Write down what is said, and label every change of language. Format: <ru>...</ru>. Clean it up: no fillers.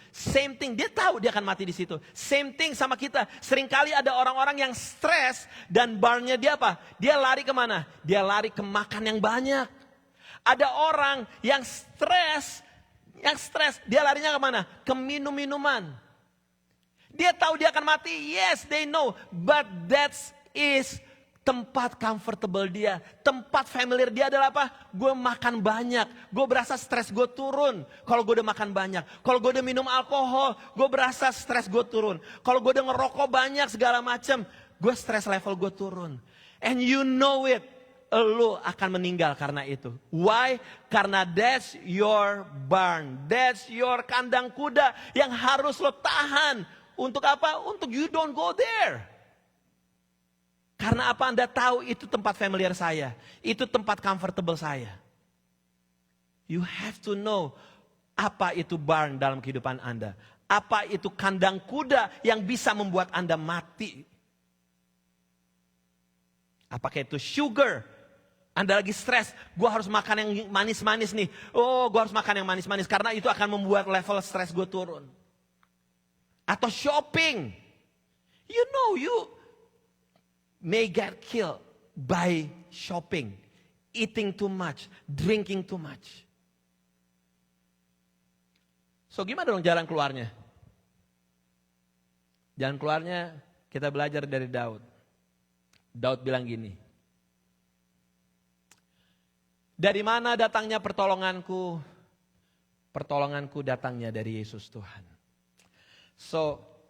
<en>Same thing,</en> <id>dia tahu dia akan mati di situ. Same thing sama kita. Seringkali ada orang-orang yang stres dan barnnya dia apa? Dia lari kemana? Dia lari ke makan yang banyak. Ada orang yang stres, dia larinya kemana? Ke minum-minuman. Dia tahu dia akan mati,</id> <en>yes they know. But that is tempat comfortable dia.</en> <id>Tempat familiar dia adalah apa? Gue makan banyak, gue berasa stres gue turun. Kalau gue udah makan banyak. Kalau gue udah minum alkohol, gue berasa stres gue turun. Kalau gue udah ngerokok banyak segala macam, gue stres level gue turun.</id> <en>And you know it.</en> <id>Lo akan meninggal karena itu.</id> <en>Why? Karena that's your barn. That's your</en> <id>kandang kuda yang harus lo tahan. Untuk apa?</id> <en>Untuk you don't go there.</en> <id>Karena apa? Anda tahu itu tempat familiar saya. Itu tempat comfortable saya.</id> <en>You have to know</en> <id>apa itu barn dalam kehidupan Anda. Apa itu kandang kuda yang bisa membuat Anda mati. Apakah itu sugar? Anda lagi stres, gue harus makan yang manis-manis nih. Oh, gue harus makan yang manis-manis karena itu akan membuat level stres gue turun. Atau shopping.</id> <en>You know, you may get killed by shopping. Eating too much, drinking too much.</en> <id>So gimana dong jalan keluarnya? Jalan keluarnya kita belajar dari Daud. Daud bilang gini. Dari mana datangnya pertolonganku? Pertolonganku datangnya dari Yesus Tuhan. So,</id>